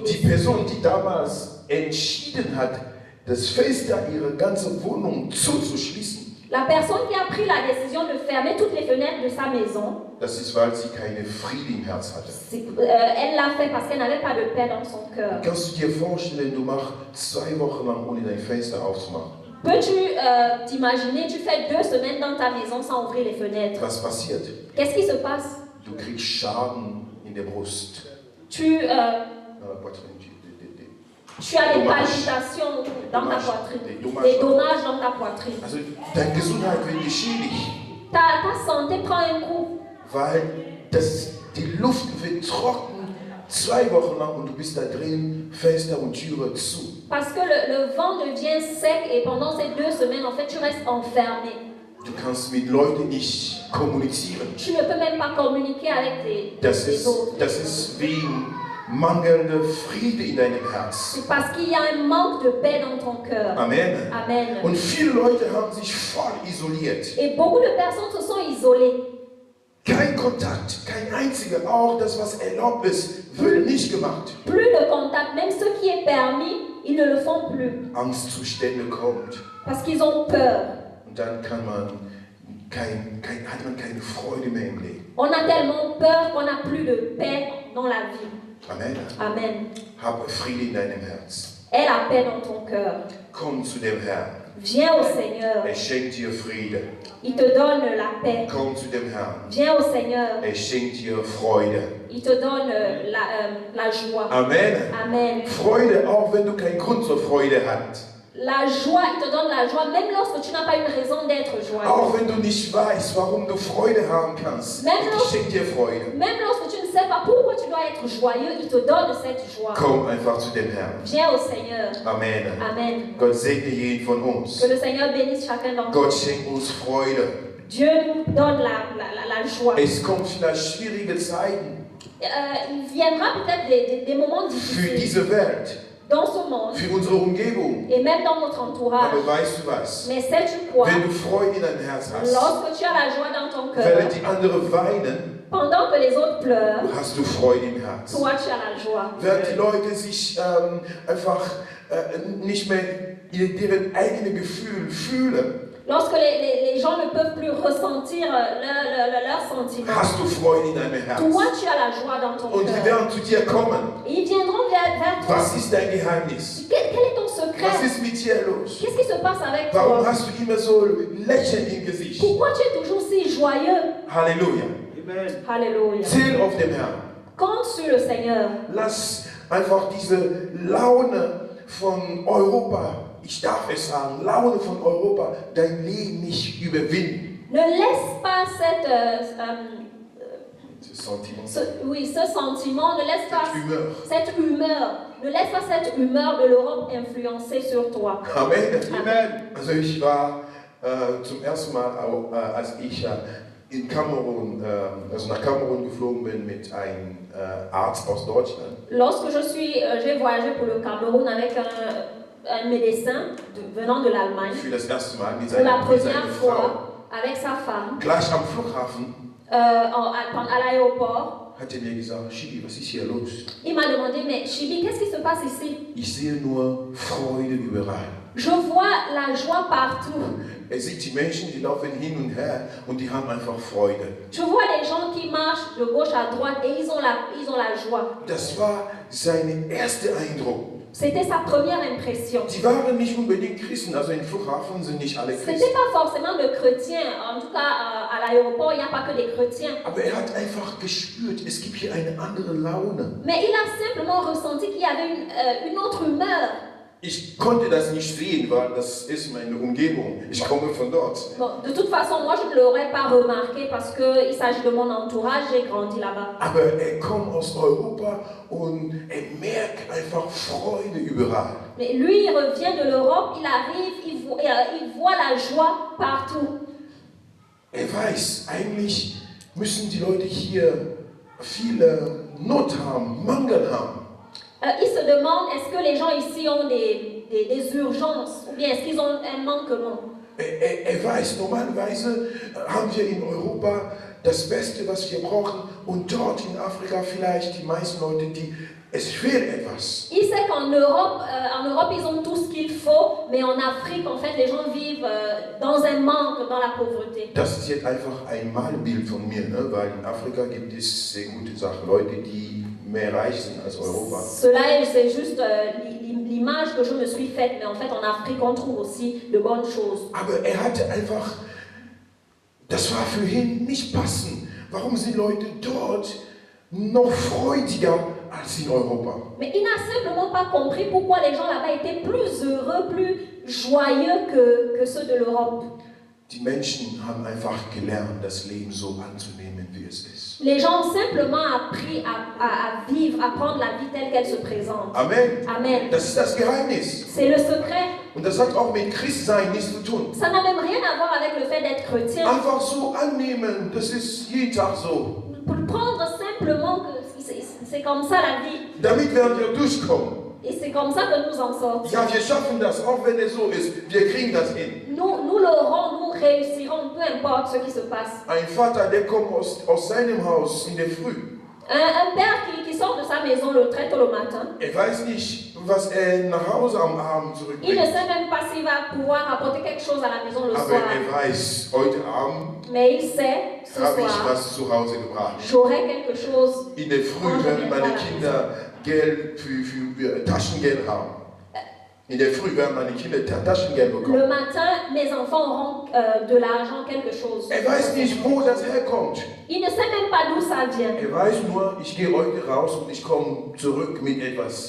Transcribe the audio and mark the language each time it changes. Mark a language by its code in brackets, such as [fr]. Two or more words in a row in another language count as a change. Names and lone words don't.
[de] Die [fr] décisions. [de] Person, die damals entschieden hat, das Fenster ihrer ganzen Wohnung zuzuschließen, [fr] La personne qui a pris la décision de fermer toutes les fenêtres de sa maison, [de] das ist, weil sie keine Friede im Herz hatte. [fr] elle l'a fait parce qu'elle n'avait pas de paix dans son cœur. [de] Kannst du dir vorstellen, du machst 2 Wochen lang ohne dein Fenster aufzumachen? [fr] Peux-tu t'imaginer, tu fais 2 semaines dans ta maison sans ouvrir les fenêtres? [de] Was passiert? [fr] Qu'est-ce qui se passe? [de] Du kriegst Schaden in der Brust. [fr] Tu Poitrine, as des Dommage. palpitations dans ta poitrine, Des dommages. des dommages dans ta poitrine. [de] Also deine Gesundheit wird geschädigt, [fr] Ta santé prend un coup [de] weil die Luft wird trocken 2 Wochen lang und du bist da drin, Fenster und Türe zu. [fr] parce que le vent devient sec et pendant ces 2 semaines, en fait, tu restes enfermé. [de] Du kannst mit Leuten nicht kommunizieren. [fr] Tu ne peux même pas communiquer avec les autres. [de] Das ist wegen mangelnder Friede in deinem Herz. [fr] C'est parce qu'il y a un manque de paix dans ton cœur. [de] Amen. [fr] Amen. [de] Und viele Leute haben sich voll isoliert. [fr] Et beaucoup de personnes se sont isolées. [de] Kein Kontakt, kein einziger, auch das, was erlaubt ist, wird nicht gemacht. [fr] Plus de contact, même ce qui est permis, ils ne le font plus. [de] Angstzustände kommt [fr] Parce qu'ils ont peur. [de] und dann hat man keine Freude mehr im Leben. [fr] On a tellement peur qu'on n'a plus de paix dans la vie. [de] Amen. [fr] Amen. [de] Habe Friede in deinem Herz. [fr] Aie la paix dans ton cœur. [de] Komm zu dem Herrn. [fr] Viens au Seigneur. [de] Schenkt dir Friede. [fr] Il te donne la paix. [de] Komm zu dem Herrn. [fr] Viens au Seigneur. [de] Schenkt dir Freude. [fr] Il te donne la joie. [de] Amen. [fr] Amen. [de] Freude, auch wenn du keinen Grund zur Freude hast. [fr] La joie, il te donne la joie, même lorsque tu n'as pas une raison d'être joyeux. [de] Auch wenn du nicht weißt, warum du Freude haben kannst. Ich schenke dir Freude. [fr] Même lorsque tu ne sais pas pourquoi tu dois être joyeux, il te donne cette joie. [de] Komm einfach zu dem Herrn. [fr] Viens au Seigneur. [de] Amen. [fr] Amen. [de] Gott segne jeden von uns. [fr] Que le Seigneur bénisse chacun d'entre [de] Gott [fr] nous. [de] schenkt uns Freude. [fr] Dieu nous donne la joie. [de] Es kommt vielleicht schwierige Zeiten [fr] Il viendra peut-être des moments [de] für [fr] difficiles [de] diese Welt, [fr] dans ce monde [de] für unsere Umgebung. [fr] et même dans notre entourage. [de] Aber weißt du was? [fr] Mais sais-tu quoi? [de] Wenn du Freude in deinem Herz hast, [fr] Lorsque tu as la joie dans ton cœur, [de] während die anderen weinen, [fr] pendant que les autres pleurent, [de] hast du Freude im Herz. [fr] toi tu as la joie. [de] Während die Leute sich einfach nicht mehr in deren eigene Gefühl fühlen, [fr] Lorsque les gens ne peuvent plus ressentir leurs sentiments, [de] hast du Freude in deinem Herz. [fr] toi tu as la joie dans ton [de] Und sie [fr] cœur. [de] werden zu dir kommen. [fr] Et ils viendront vers toi. [de] Was ist dein Geheimnis? [fr] Quel est ton [de] Was [fr] secret? [de] ist mit dir los? [fr] Qu'est-ce qui se passe avec [de] Warum [fr] toi? [de] hast du immer so Lächeln im Gesicht? [fr] Pourquoi tu es toujours si joyeux? [de] Halleluja. [fr] Alléluia. [de] Zähl auf den Herrn. [fr] Compte sur le Seigneur. [de] Lass einfach diese Laune von Europa, ich darf es sagen, Laune von Europa, dein Leben nicht überwinden. [fr] Ne laisse pas Ce sentiment, ce sentiment, ne laisse pas cette humeur. ne laisse pas cette humeur de l'Europe influencer sur toi. Amen. Amen. [de] Also ich war zum ersten Mal, als ich in Kamerun, also nach Kamerun geflogen bin mit einem Arzt aus Deutschland. [fr] Lorsque j'ai voyagé pour le Cameroun avec un médecin venant de l'Allemagne, [de] Für das erste Mal mit [fr] pour la [de] seiner [fr] première [de] Frau. [fr] fois avec sa femme, [de] Gleich am Flughafen [fr] à l'aéroport, [de] hat er mir gesagt, Chibi, was ist hier los? [fr] il m'a demandé, mais Chibi, qu'est-ce qui se passe ici? [de] Ich sehe nur Freude überall. [fr] Je vois la joie partout. [de] Er sieht die Menschen, die laufen hin und her und die haben einfach Freude. [fr] Je vois les gens qui marchent de gauche à droite et ils ont la joie. [de] Das war sein erster Eindruck. [fr] C'était sa première impression. [de] Die waren nicht unbedingt Christen, also im Flughafen sind nicht alle [fr] C'était [de] Christen. [fr] pas forcément de chrétiens. En tout cas, à l'aéroport, il n'y a pas que des chrétiens. [de] Aber er hat einfach gespürt, es gibt hier eine andere Laune. [fr] Mais il a simplement ressenti qu'il y avait une autre humeur. [de] Ich konnte das nicht sehen, weil das ist meine Umgebung. Ich komme von dort. [fr] Bon, de toute façon, moi, je ne l'aurais pas remarqué parce qu'il s'agit de mon entourage. J'ai grandi là-bas. [de] Aber er kommt aus Europa und er merkt einfach Freude überall. [fr] Mais lui, il revient de l'Europe, il arrive, il voit la joie partout. [de] Er weiß, eigentlich müssen die Leute hier viele Not haben, Mangel haben. [fr] Il se demande, est-ce que les gens ici ont des urgences ou bien est-ce qu'ils ont un manquement? [de] Er weiß, normalerweise haben wir in Europa das Beste, was wir brauchen, und dort in Afrika vielleicht die meisten Leute, es fehlt etwas. [fr] Il sait qu'en Europe, ils ont tout ce qu'il faut, mais en Afrique, en fait, les gens vivent dans un manque, dans la pauvreté. [de] Das ist jetzt einfach ein Malbild von mir, ne? Weil in Afrika gibt es sehr gute Sachen, Leute, die mehr reich sind als Europa. [fr] Cela, c'est juste l'image que je me suis faite, mais en fait, en Afrique, on trouve aussi de bonnes choses. [de] Aber er hatte einfach, das war für ihn nicht passend. Warum sind Leute dort noch freudiger als in Europa? [fr] Mais il n'a simplement pas compris pourquoi les gens là-bas étaient plus heureux, plus joyeux que ceux de l'Europe. [de] Die Menschen haben einfach gelernt, das Leben so anzunehmen, wie es ist. [fr] Les gens ont simplement appris à vivre, à prendre la vie telle qu'elle se présente. [de] Amen. [fr] Amen. [de] Das ist das Geheimnis. [fr] C'est le secret. [de] Und das hat auch mit Christsein nichts zu tun. [fr] Ça n'a même rien à voir avec le fait d'être chrétien. [de] Einfach so annehmen, das ist jeden Tag so. [fr] Pour prendre simplement que c'est comme ça la vie. [de] Damit werden wir durchkommen. [fr] Et c'est comme ça que nous en sortons. [de] Ja, wir schaffen das, auch wenn es so ist. Wir kriegen das hin. [fr] Nous l'aurons, nous réussirons, peu importe ce qui se passe. [de] Ein Vater, der kommt aus seinem Haus in der Früh. [fr] Un père qui sort de sa maison très tôt le matin. [de] Er weiß nicht, was er nach Hause am Abend [fr] Il ne [de] zurückbringt. [fr] sait même pas s'il va pouvoir apporter quelque chose à la maison le [de] Aber [fr] soir. [de] er weiß, heute Abend [fr] Mais il sait, ce [de] habe ich [fr] soir, [de] was zu Hause gebracht. [fr] j'aurai quelque chose. [de] In der Früh werden meine Kinder Geld für Taschengeld haben. In der Früh werden meine Kinder Taschengeld [fr] Le [de] bekommen. [fr] matin, mes enfants auront de l'argent, quelque chose. [de] Er weiß nicht, wo das herkommt. [fr] Il ne sait même pas d'où ça vient. [de] Er weiß nur, ich gehe heute raus und ich komme zurück mit etwas.